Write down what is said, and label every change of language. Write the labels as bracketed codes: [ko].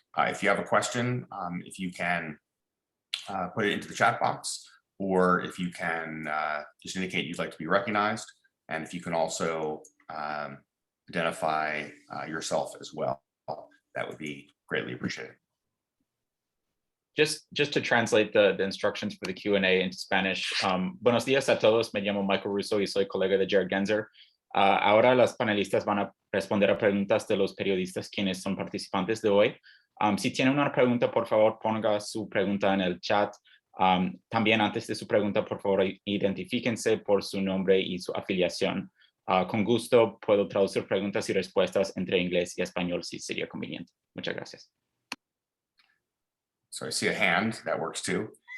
[en] If you have a question, if you can put it into the chat box, or if you can just indicate you'd like to be recognized, and if you can also identify yourself as well, that would be greatly appreciated. Just to translate the instructions for the Q&A into Spanish. [es] Buenos días a todos, me llamo Michael Russo y soy colega de Jared Genser. Ahora las panelistas van a responder a preguntas de los periodistas quienes son participantes de hoy. Si tienen una pregunta, por favor, ponga su pregunta en el chat. También antes de su pregunta, por favor, identifíquense por su nombre y su afiliación. Con gusto puedo traducir preguntas y respuestas entre inglés y español si sería conveniente. Muchas gracias. [en] So I see a hand, that works too.